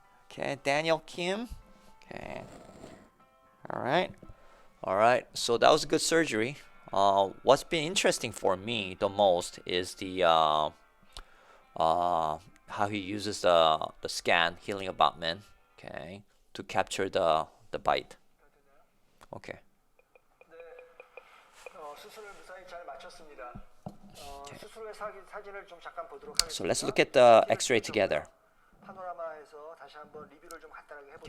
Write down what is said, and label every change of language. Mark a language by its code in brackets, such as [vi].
[en] Okay, Daniel Kim. Okay. All right. All right, so that was a good surgery. What's been interesting for me the most is the how he uses the scan healing abutment, okay, to capture the bite. Okay. [ko] 네, 수술을 무사히 잘 마쳤습니다. 수술 후의 사진을 좀 잠깐 보도록 하겠습니다. [en] So let's look at the X-ray together. [ko] 파노라마에서 다시 한번 리뷰를 좀 간단하게 해보도록